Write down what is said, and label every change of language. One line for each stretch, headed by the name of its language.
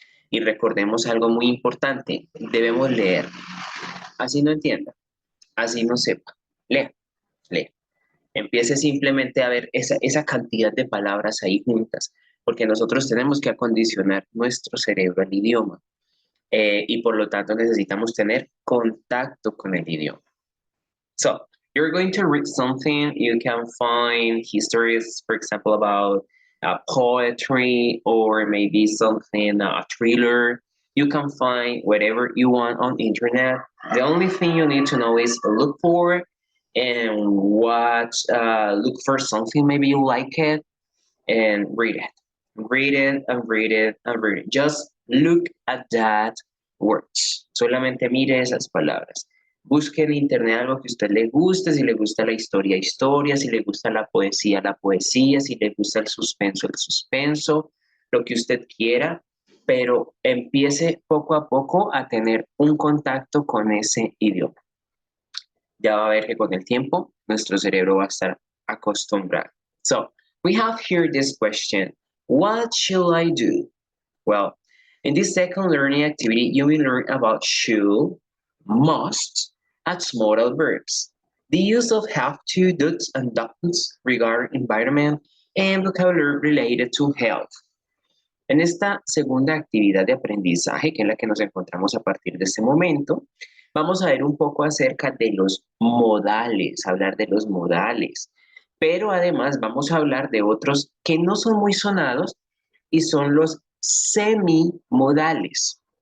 Spanish: Y recordemos algo muy importante, debemos leer. Así no entienda, así no sepa. Lea, lea. Empiece simplemente a ver esa cantidad de palabras ahí juntas, porque nosotros tenemos que acondicionar nuestro cerebro al idioma y por lo tanto necesitamos tener contacto con el idioma.
English: So, you're going to read something, you can find histories, for example, about poetry or maybe something, a thriller. You can find whatever you want on internet. The only thing you need to know is look for and watch, look for something, maybe you like it, and read it. Read it and read it and read it. Just look at that words.
Spanish: Solamente mire esas palabras. Busque en internet algo que a usted le guste, si le gusta la historia, historia, si le gusta la poesía, si le gusta el suspenso, lo que usted quiera, pero empiece poco a poco a tener un contacto con ese idioma. Ya va a ver que con el tiempo nuestro cerebro va a estar acostumbrado.
English: So, we have here this question. What should I do? Well, in this second learning activity, you will learn about should, must, as modal verbs. The use of have to, does, and don'ts regarding environment and vocabulary related to health.
Spanish: En esta segunda actividad de aprendizaje, que es la que nos encontramos a partir de este momento, vamos a ver un poco acerca de los modales, hablar de los modales. pero además vamos a hablar de otros que no son muy sonados y son los semimodales.